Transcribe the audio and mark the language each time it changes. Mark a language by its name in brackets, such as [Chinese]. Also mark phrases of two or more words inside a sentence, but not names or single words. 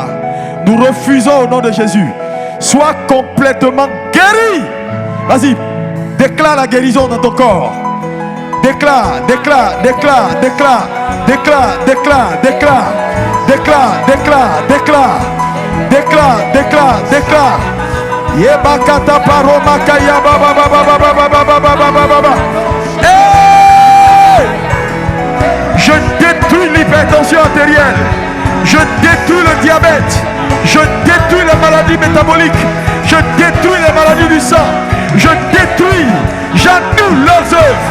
[French] Nous refusons au nom de Jésus. Sois complètement guéri. Vas-y, déclare la guérison dans ton corps. Déclare, déclare, déclare, déclare, déclare, déclare, déclare, déclare, déclare, déclare, déclare, déclare, déclare. Yebakata paroma kaya baba baba baba baba baba baba. Je détruis l'hypertension artérielle. Je détruis le diabète. Je détruis les maladies métaboliques. Je détruis les maladies du sang. Je détruis, j'annule leurs œuvres.